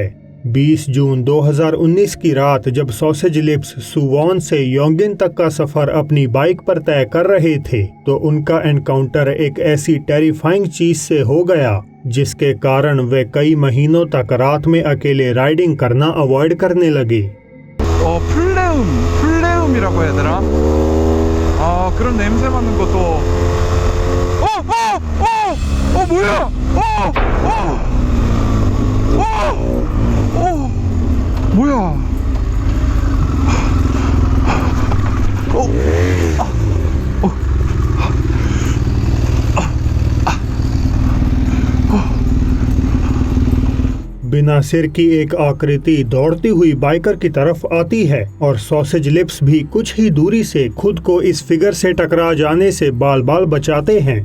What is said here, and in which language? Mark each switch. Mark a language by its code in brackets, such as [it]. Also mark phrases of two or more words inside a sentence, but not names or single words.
[hi] 20 जून 2019 की रात जब सॉसेज लिप्स सुवॉन से योंगिन तक का सफर अपनी बाइक पर तय कर रहे थे तो उनका एनकाउंटर एक ऐसी टेरिफाइंग चीज से हो गया जिसके कारण वे कई महीनों तक रात में अकेले राइडिंग करना अवॉइड करने लगे। [ko] 플레움이라고 해야 되나? 그런 냄새 맡는 것도. 뭐야? 뭐야? [hi] बिना सिर की एक आकृति दौड़ती हुई बाइकर की तरफ आती है और सॉसेज लिप्स भी कुछ ही दूरी से खुद को इस फिगर से टकरा जाने से बाल बाल बचाते हैं।